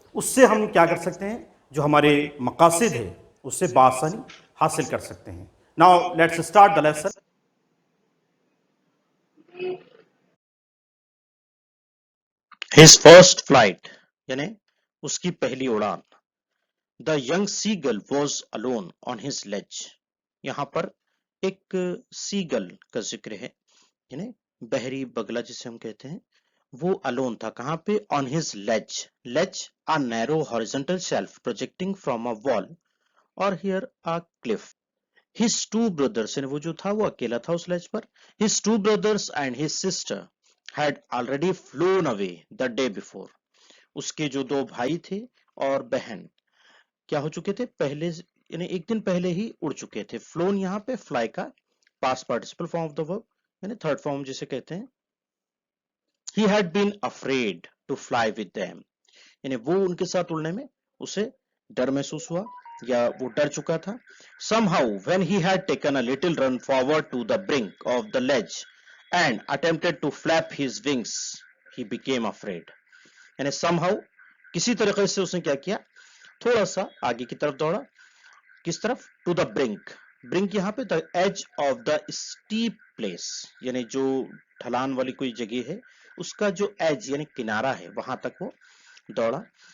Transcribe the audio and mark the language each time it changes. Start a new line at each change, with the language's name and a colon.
Hindi: उससे हम क्या कर सकते हैं, जो हमारे मकासद है उससे बासानी हासिल कर सकते हैं।
English: Now let's start the lesson. His first flight
Hindi: यानी उसकी पहली उड़ान।
English: The young seagull was alone on his ledge.
Hindi: यहाँ पर एक सीगल का जिक्र है, यानी बहरी बगला जिसे हम कहते हैं, वो अलोन था। कहाँ पे?
English: On his ledge. Ledge, a narrow horizontal shelf projecting from a wall or here a cliff. His two brothers,
Hindi: यानी वो जो था वो अकेला था उस ledge पर.
English: His two brothers and his sister had already flown away the day before.
Hindi: उसके जो दो भाई थे और बहन क्या हो चुके थे, पहले यानी एक दिन पहले ही उड़ चुके थे। फ्लोन यहाँ पे फ्लाई का
English: past participle form of the verb,
Hindi: यानी थर्ड फॉर्म जिसे कहते हैं।
English: he had been afraid to fly with them,
Hindi: यानी वो उनके साथ उड़ने में उसे डर महसूस हुआ या वो डर चुका था।
English: somehow when he had taken a little run forward to the brink of the ledge and attempted to flap his wings, he became afraid.
Hindi: यानी somehow किसी तरीके से उसने क्या किया, थोड़ा सा आगे की तरफ दौड़ा। किस तरफ?
English: To the brink.
Hindi: ब्रिंक यहाँ पे
English: the edge of the steep place,
Hindi: यानी जो ढलान वाली कोई जगह है उसका जो एज यानी किनारा है वहां तक वो दौड़ा।